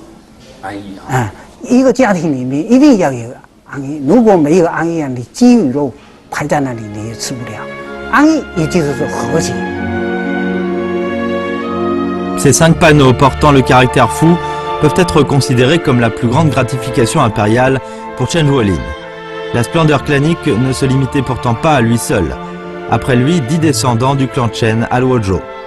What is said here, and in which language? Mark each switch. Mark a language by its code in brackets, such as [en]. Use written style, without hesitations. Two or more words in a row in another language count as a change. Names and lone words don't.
[zh] 安逸啊！一个家庭里面一定要有安逸，如果没有安逸啊，你鸡与肉排在那里你也吃不了。安逸也就是说和谐。 [fr] Ces 5 panneaux portant le caractère fou peuvent être considérés comme la plus grande gratification impériale pour Chen Zhuolin. La splendeur clanique ne se limitait pourtant pas à lui seul. Après lui, 10 descendants du clan Chen à Luozhou.